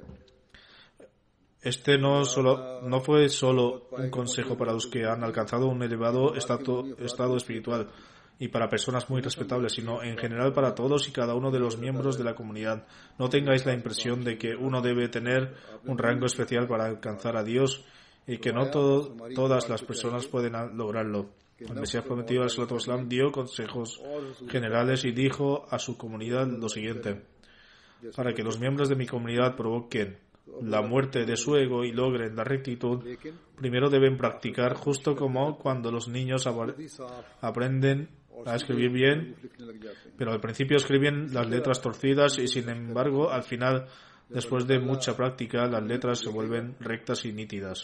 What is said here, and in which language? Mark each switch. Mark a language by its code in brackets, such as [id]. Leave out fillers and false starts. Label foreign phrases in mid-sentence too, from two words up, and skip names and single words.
[es] Este no fue solo un consejo para los que han alcanzado un elevado estado espiritual y para personas muy respetables, sino en general para todos y cada uno de los miembros de la comunidad. No tengáis la impresión de que uno debe tener un rango especial para alcanzar a Dios y que no todas las personas pueden lograrlo. El Mesías prometido, [ar] عليه الصلاة والسلام, [es] dio consejos generales y dijo a su comunidad lo siguiente: para que los miembros de mi comunidad provoquen la muerte de su ego y logren la rectitud, primero deben practicar, justo como cuando los niños aprenden a escribir bien, pero al principio escriben las letras torcidas y sin embargo al final, después de mucha práctica, las letras se vuelven rectas y nítidas.